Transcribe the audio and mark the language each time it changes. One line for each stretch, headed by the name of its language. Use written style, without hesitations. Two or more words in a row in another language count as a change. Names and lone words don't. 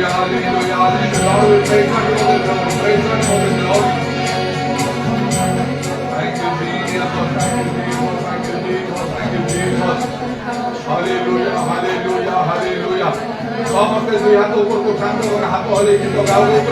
English: Lord, we praise God for the Lord. Praise God for the Lord. Thank you, Jesus. Thank you, Jesus. Thank you, Jesus. Thank you, Jesus. Hallelujah, hallelujah, hallelujah.
Odia: ସମସ୍ତେ ଦୁଇ ହାତ ଉପରକୁ ଉଠାନ୍ତୁ ଏବଂ ହାତ ହଲେଇକି ଲଗାଉ